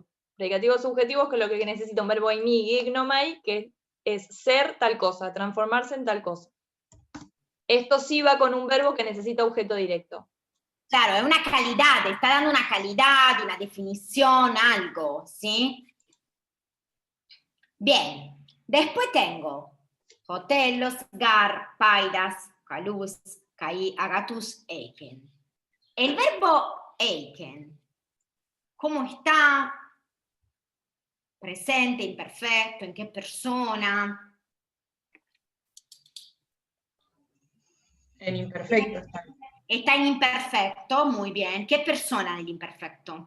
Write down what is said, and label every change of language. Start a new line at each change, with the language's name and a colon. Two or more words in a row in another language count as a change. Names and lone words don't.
Spanish: Predicativo subjetivo es que lo que necesita un verbo eimi, gignomai, que es ser tal cosa, transformarse en tal cosa. Esto sí va con un verbo que necesita objeto directo. Claro, es una calidad, está dando una calidad, una definición, algo, ¿sí? Bien, después tengo
Greek: hotelos, gar, paidas, calus, kai, agatus, eiken.
Spanish: El verbo eiken, ¿cómo está? Presente, imperfecto, ¿en qué persona? En imperfecto está. Está en imperfecto, muy bien. ¿Qué persona del imperfecto?